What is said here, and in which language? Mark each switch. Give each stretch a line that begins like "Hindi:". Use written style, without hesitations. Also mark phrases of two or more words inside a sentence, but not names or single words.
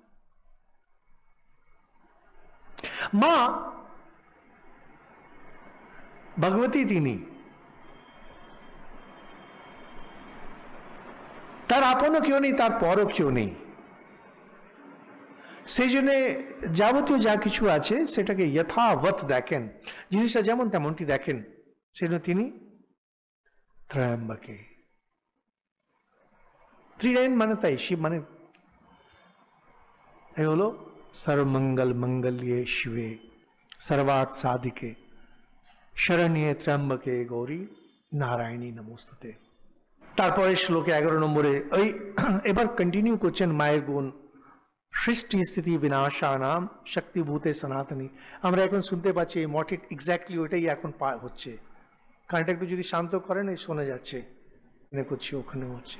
Bangla: মা ভগবতী, তিনি তার আপনও কেউ নেই, তার পরও কেউ নেই, সেই জন্য যাবতীয় যা কিছু আছে সেটাকে যথাবৎ দেখেন, জিনিসটা যেমন তেমনটি দেখেন, সেজন্য তিনি ত্রয়ম্বকে। ত্রিনয়ন মানে তাই, শিব মানে এই হলো
Sanskrit: সর্বমঙ্গল মঙ্গল্যে শিবে সর্বার্থ সাধিকে শরণ্যে ত্র্যম্বকে গৌরী নারায়ণী নমস্তুতে।
Bangla: তারপরে শ্লোকে 11 নম্বরে ওই এবার কন্টিনিউ করছেন মায়ের গুণ।
Sanskrit: সৃষ্টি স্থিতি বিনাশানাম শক্তিভূতে সনাতনী।
Bangla: আমরা এখন শুনতে পাচ্ছি এই মঠে এক্স্যাক্টলি ওইটাই এখন হচ্ছে, কারণটা একটু যদি শান্ত করেন এই শোনা যাচ্ছে, এখানে করছি ওখানে হচ্ছে।